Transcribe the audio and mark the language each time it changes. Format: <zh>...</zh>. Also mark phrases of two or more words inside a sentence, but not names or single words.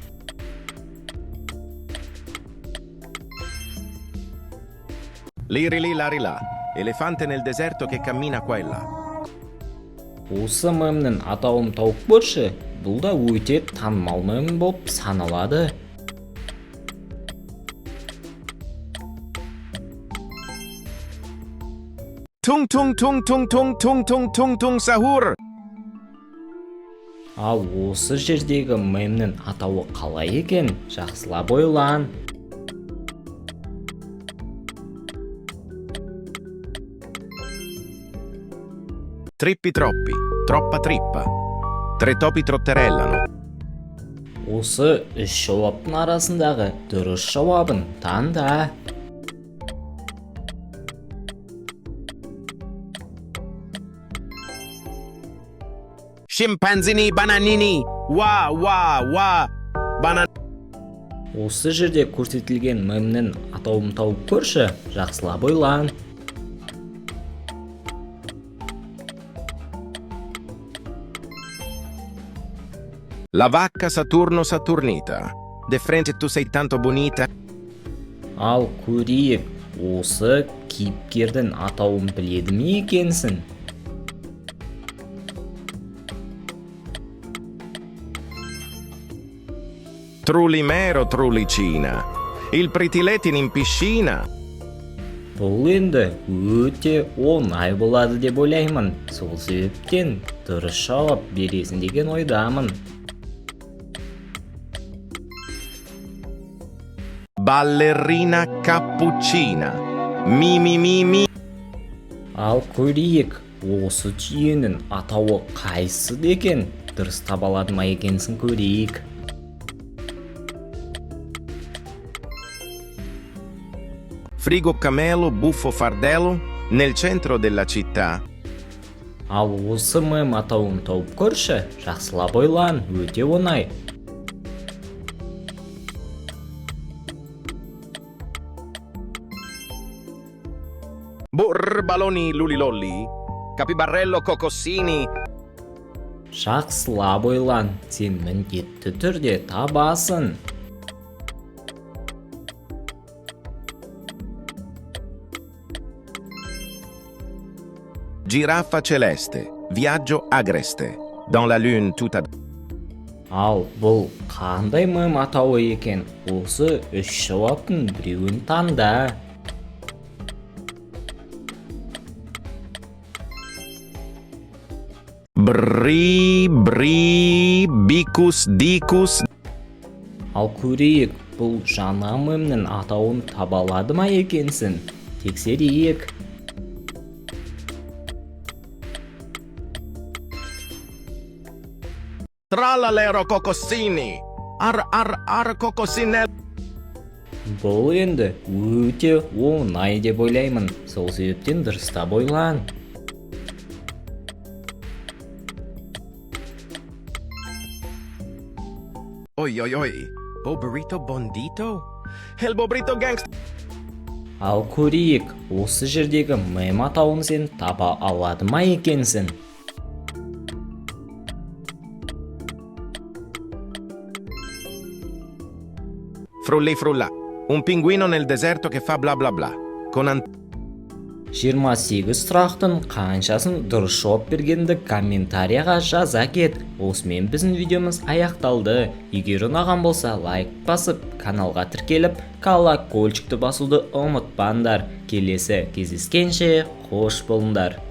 <it>Liri larila, elefante nel deserto che cammina qua e là.</it> <kk>Осы мемнің атауын тауып көрші, бұл да өте танымал мем болып саналады.</kk> <it>Tung tung tung tung tung tung tung tung tung sahur.</it> <kk>Ал осы жердегі мемнің атауы қалай екен? Жақсылап ойлан.</kk> <it>Trippi troppi, troppa trippa. Tre topi trotterellano.</it> <kk>Осы үш жауаптың арасындағы дұрыс жауабын таңда.</kk> <it>Scimpanzini bananini. Wa wa wa. Banan.</it> <kk>Осы жерде көрсетілген мемнің атауын тауып көрші. Жақсылап ойлан.</kk> <it>La vacca Saturno Saturnita. De frente tu sei tanto bonita.</it> <kk>Ал көрейік, осы кейіпкердің атауын біледі ме екенсің?</kk> <it>Trulimero trulicina. Il pritiletin in piscina.</it> <kk>Бұл енді өте оңай болады деп ойлаймын. Сол себептен дұрыс жауап бересің деген ойдамын.</kk> <it>Ballerina cappuccina. Mi mi mi mi.</it> <kk>Ал көрейік, осы түйенің атауы қайсы екен? Дұрыс таба алады ма екенсің көрейік.</kk> <it>Frigo camelo buffo fardello nel centro della città.</it> <kk>Ал осы мем атауын тауып көрші. Жақсылап ойлан, өте оңай.</kk> <it>Burbaloni lulilolli. Capibarello cocossini.</it> <kk>Жақсылап ойлан, сен міндетті түрде табасың.</kk> <it>Giraffa celeste. Viaggio agreste.</it> <fr>Dans la lune</fr> <it>tutta.</it> <kk>Ал бұл қандай мем атауы екен? Осы үш жауаптың біреуін таңда.</kk> <it>Bri bri bicus dicus.</it> <kk>Ал көрейік, бұл жаңа мемнің атауын таба алады ма екенсің? Тексерейік.</kk> <it>Tralalero cocossini. Ar cocossinel.</it> <kk>Бұл енді өте оңай деп ойлаймын. Сол себептен дұрыстап ойлан. Oi oi oi.</kk> <it>Bobrito bondito. El bobrito gangsta.</it> <kk>Ал көрейік, осы жердегі мем атауын сен таба алады ма екенсің?</kk> <it>Frulli frulla. Un pinguino nel deserto che fa bla bla bla. Con</it> <kk>28 сұрақтың қаншасын дұрыс жауап бергенді комментарияға жаза кет. Осымен біздің видеомыз аяқталды. Егер ұнаған болса лайк басып, каналға тіркеліп, колокольчикті басуды ұмытпаңдар. Келесі кездескенше қош болыңдар.</kk>